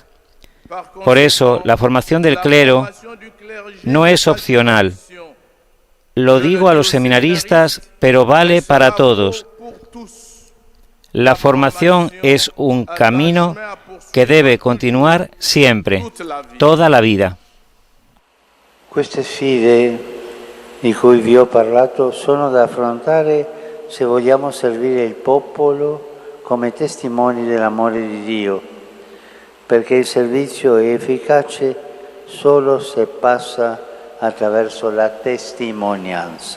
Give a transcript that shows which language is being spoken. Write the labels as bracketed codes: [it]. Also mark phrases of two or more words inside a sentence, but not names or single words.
[es] Por eso, la formación del clero no es opcional. Lo digo a los seminaristas, pero vale para todos. La formación es un camino que debe continuar siempre, toda la vida. [it] Queste sfide di cui vi ho parlato sono da affrontare se vogliamo servire il popolo come testimoni dell'amore di Dio, perché il servizio è efficace solo se passa attraverso la testimonianza.